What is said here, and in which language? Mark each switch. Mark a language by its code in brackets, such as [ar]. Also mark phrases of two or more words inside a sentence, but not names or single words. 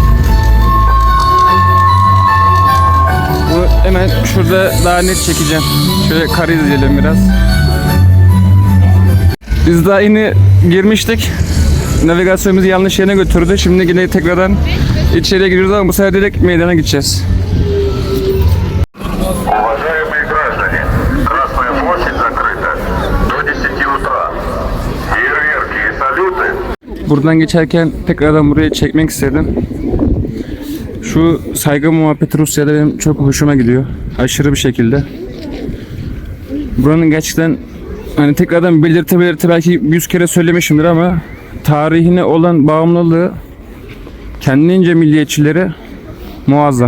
[tr] Bu hemen şurada daha net çekeceğim. Şöyle karı izleyelim biraz. Biz daha yeni girmiştik. Navigasyon bizi yanlış yerine götürdü. Şimdi yine tekrardan içeriye giriyoruz ama bu sefer direkt meydana gideceğiz. [ru] Уважаемые граждане, Красная площадь закрыта до 10 утра. Фейерверки и салюты. [tr] Buradan geçerken tekrardan buraya çekmek istedim. Şu saygı muhabbeti Rusya'da benim çok hoşuma gidiyor. Aşırı bir şekilde. Buranın gerçekten hani tekrardan belirte belki 100 kere söylemişimdir ama tarihine olan bağımlılığı kendince milliyetçileri muazzam.